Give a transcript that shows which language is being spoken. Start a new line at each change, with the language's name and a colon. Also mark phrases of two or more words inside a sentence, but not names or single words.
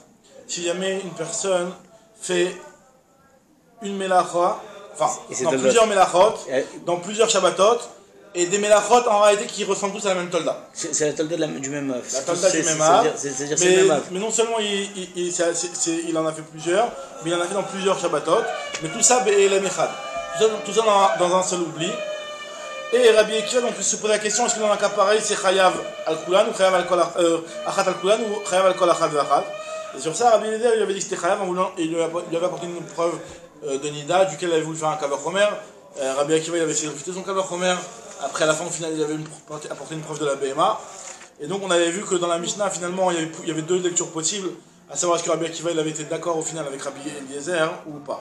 French: Si jamais une personne fait une Melacha, plusieurs Melachot, dans plusieurs Shabbatot, et des Melachot en réalité qui ressemblent tous à la même Tolda. C'est la Tolda du même œuf. La Tolda du même œuf. C'est-à-dire c'est le même œuf. Mais non seulement il en a fait plusieurs, mais il en a fait dans plusieurs Shabbatot, mais tout ça,
Hebrew: בהעלם אחד.
French: Tout ça dans un seul oubli. Et Rabbi Akiva donc se pose la question, est-ce que dans un cas pareil c'est
Hebrew: חייב על כולן
French: ou
Hebrew: חייב על אחת על כולן
French: ou
Hebrew: חייב על כל אחת על אחת.
French: Et sur ça, Rabbi Eliezer il avait dit que c'était Chayav et il lui avait apporté une preuve de Nida, duquel il avait voulu faire un
Hebrew: קל וחומר.
French: Rabbi Akiva il avait essayé de refuter son
Hebrew: קל וחומר.
French: Après, à la fin, au final, il avait apporté une preuve de la BMA. Et donc, on avait vu que dans la Mishnah, finalement, il y avait deux lectures possibles, à savoir est-ce que Rabbi Akiva il avait été d'accord au final avec Rabbi Eliezer ou pas.